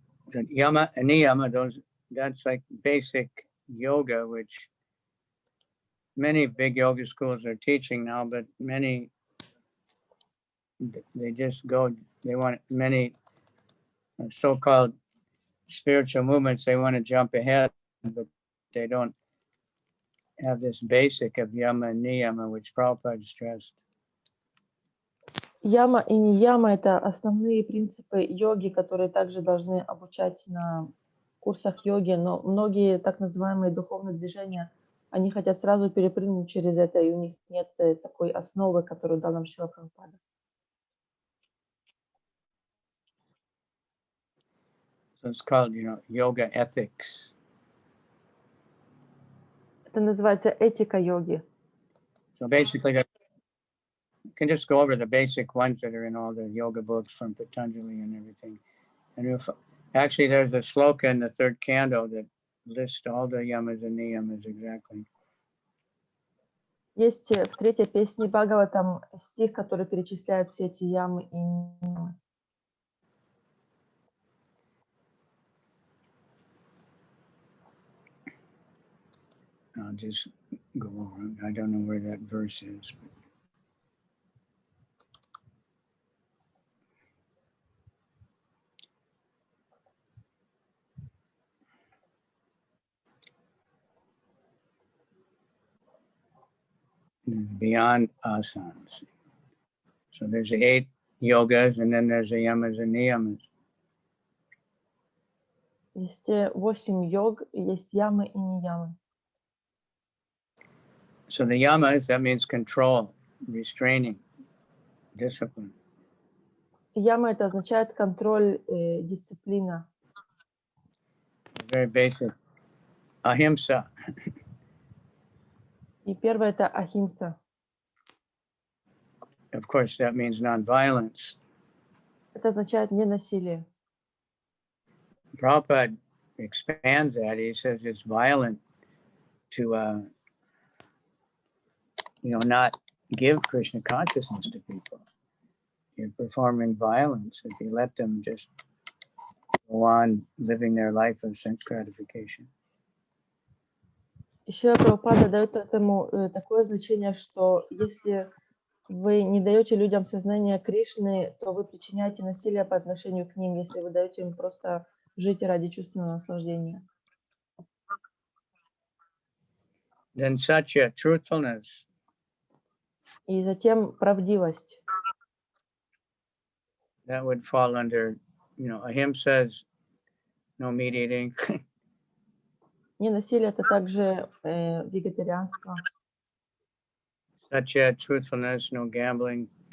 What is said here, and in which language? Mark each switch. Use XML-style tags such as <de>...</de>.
<en>The yama and niyama, that's like basic yoga, which many big yoga schools are teaching now, but many, they want many so-called spiritual movements, they want to jump ahead, but they don't have this basic of yama and niyama, which Prabhupada stressed.</en> <ru>Яма и нияма — это основные принципы йоги, которые также должны обучать на курсах йоги, но многие так называемые духовные движения, они хотят сразу перепрыгнуть через это, и у них нет такой основы, которую дал нам Шрила Прабхупада.</ru> <en>So it's called, yoga ethics.</en> <ru>Это называется этика йоги.</ru> <en>So basically, you can just go over the basic ones that are in all the yoga books from Patanjali and everything. And actually, there's a sloka in the third canto that lists all the yamas and niyamas exactly.</en> <ru>Есть в третьей песне Бхагаватам стих, который перечисляет все эти ямы и ниямы.</ru> <en>I'll just go over it. I don't know where that verse is. Beyond asanas. So there's the 8 yogas, and then there's the yamas and niyamas.</en> <ru>Есть 8 йог, есть ямы и ниямы.</ru> <en>So the yamas, that means control, restraining, discipline.</en> <ru>Яма это означает контроль, дисциплина.</ru> <en>Very basic. Ahimsa.</en> <ru>И первое это ахимса.</ru> <en>Of course, that means nonviolence.</en> <ru>Это означает ненасилие.</ru> <en>Prabhupada expands that. He says it's violent to, not give Krishna consciousness to people. You're performing violence if you let them just go on living their life of sense gratification.</en> <ru>Еще Прабхупада дает этому такое значение, что если вы не даете людям сознание Кришны, то вы причиняете насилие по отношению к ним, если вы даете им просто жить ради чувственного наслаждения.</ru> <en>Then satya, truthfulness.</en> <ru>И затем правдивость.</ru> <en>That would fall under, ahimsa is no meat eating.</en> <ru>Ненасилие это также вегетарианство.</ru> <en>Satya, truthfulness, no gambling.</en>